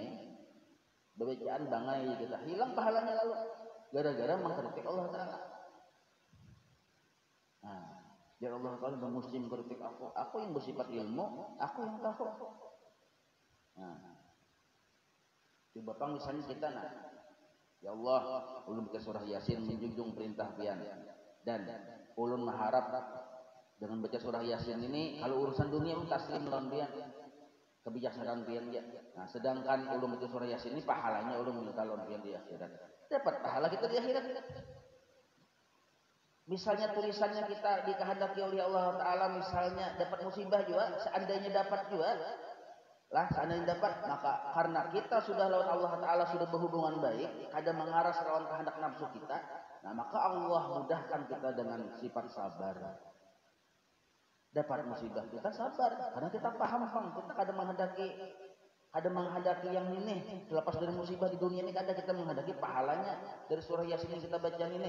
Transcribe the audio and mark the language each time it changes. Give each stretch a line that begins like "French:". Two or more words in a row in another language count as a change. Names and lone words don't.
Indonesian: Bacaan bangai kita hilang pahalanya lalu gara-gara mengkritik Allah Ta'ala. Nah, biar Allah Ta'ala muslim kritik aku yang bersifat ilmu, aku yang tahu. Nah, coba bang misalnya kita
Arabic: ya Allah,
Banjar: ulun baca surah Yasin menjunjung perintah pian dan ulun mengharap dengan baca surah Yasin ini kalau urusan dunia taslim lawan pian kebijaksanaan pian ya. Nah, sedangkan ulun baca surah Yasin ini pahalanya ulun minta lawan pian di akhirat.
Indonesian: Dapat pahala kita di akhirat. Misalnya tulisannya kita dikehendaki oleh Allah Ta'ala misalnya dapat musibah juga, seandainya dapat juga lah, seandainya dapat, maka karena kita sudah lawan Allah Ta'ala sudah berhubungan baik, ada mengaras lawan kehendak nafsu kita, nah maka Allah mudahkan kita dengan sifat sabar. Dapat musibah kita sabar, karena kita paham kita ada menghadapi yang ini, selepas dari musibah di dunia ini ada kita menghadapi pahalanya dari surah Yasin yang kita baca ini.